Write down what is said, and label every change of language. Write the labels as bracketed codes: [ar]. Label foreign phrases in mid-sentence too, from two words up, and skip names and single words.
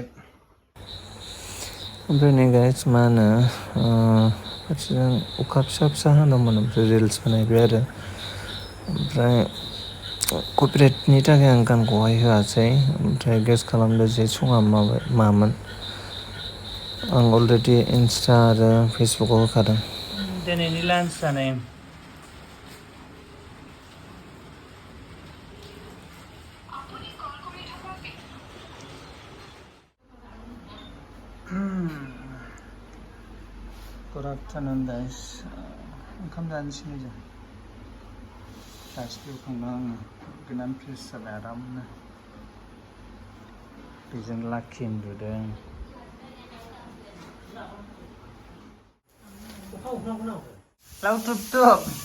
[brx] ओमफ्राय नै गाइस मा होनो फारसेजों अखा फिसा हादोंमोन ओमफ्राय रिल्स बानायबाय आरो ओमफ्राय कपिराइटनि थाखाय आं गानखौहाय होआसै ओमफ्राय गेस खालामदो जे सङा मामोन आं अलरेडि इन्स्टा आरो फेसबुकआव होखादों दिनैनि लान्च जानाय [en] Good afternoon guys [brx] ओंखाम जानोसै जों दासो फैखांना आङो गोनां फ्रेस जाबाय आरामनो बेजों लाखि उन्दुदों लावथुब